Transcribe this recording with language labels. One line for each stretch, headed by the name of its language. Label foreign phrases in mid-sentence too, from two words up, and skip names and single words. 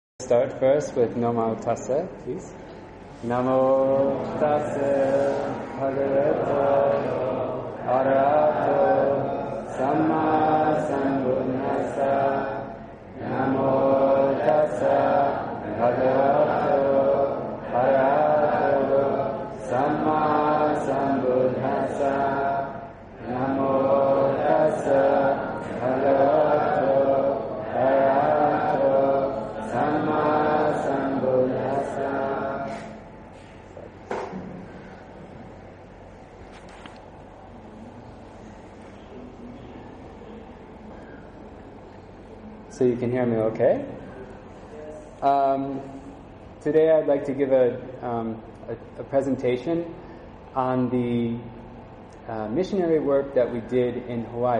English: start first with Namo Tassa, please.
Pali: Namo Tassa Bhagavato Arahato Samma Sambuddhassa. Namo Tassa Bhagavato Arahato Samma Sambuddhassa. Namo Tassa Bhagavato Arahato Samma Sambuddhassa.
English: So you can hear me okay? Today I'd like to give a presentation on the missionary work that we did in Hawaii.